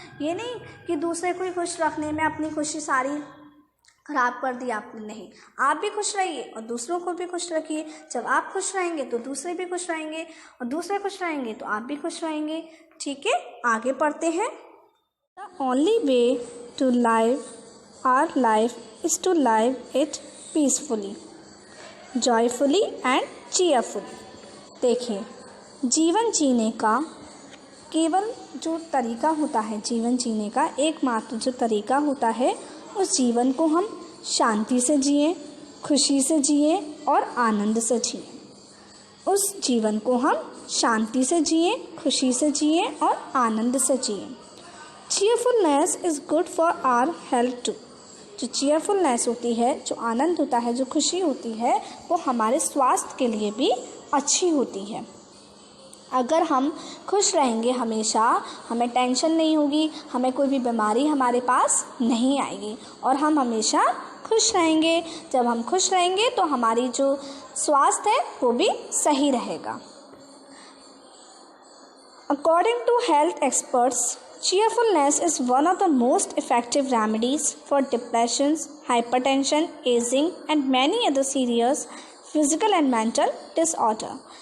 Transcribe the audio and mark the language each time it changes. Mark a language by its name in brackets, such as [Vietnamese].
[Hindi] ये नहीं कि दूसरे को ही खुश रखने में अपनी खुशी सारी खराब कर दी आपने। नहीं, आप भी खुश रहिए और दूसरों को भी खुश रखिए। जब आप खुश रहेंगे तो दूसरे भी खुश रहेंगे, और दूसरे खुश रहेंगे तो आप भी खुश रहेंगे। ठीक है, आगे पढ़ते हैं। [English] The only way to live our life is to live it peacefully, joyfully and cheerfully. [Hindi] देखिए, जीवन जीने का केवल जो तरीका होता है, जीवन जीने का एकमात्र जो तरीका होता है, उस जीवन को हम शांति से जिए, खुशी से जिए और आनंद से जिए। उस जीवन को हम शांति से जिए, खुशी से जिए और आनंद से जिए। [English] Cheerfulness is good for our health too. [Hindi] जो चीयरफुलनेस होती है, जो आनंद होता है, जो खुशी होती है, वो हमारे स्वास्थ्य के लिए भी अच्छी होती है। अगर हम खुश रहेंगे हमेशा, हमें टेंशन नहीं होगी, हमें कोई भी बीमारी हमारे पास नहीं आएगी और हम हमेशा खुश रहेंगे। जब हम खुश रहेंगे तो हमारी जो स्वास्थ्य है वो भी सही रहेगा। [English] According to health experts, cheerfulness is one of the most effective remedies for depression, hypertension, aging and many other serious physical and mental disorder.